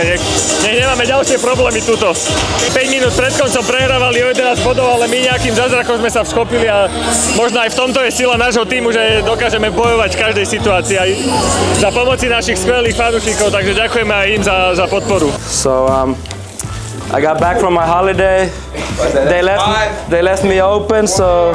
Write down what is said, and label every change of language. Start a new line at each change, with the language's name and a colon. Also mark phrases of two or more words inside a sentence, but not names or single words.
Slovak: Nech nemáme ďalšie problémy tuto. 5 minút pred koncom prehrávali o 11 bodov, ale my nejakým zázrakom sme sa vschopili a možno aj v tomto je sila nášho tímu, že dokážeme bojovať v každej situácii aj za pomoci našich skvelých fanúšikov, takže ďakujeme aj im za podporu.
English: So I got back from my holiday. They left me open, so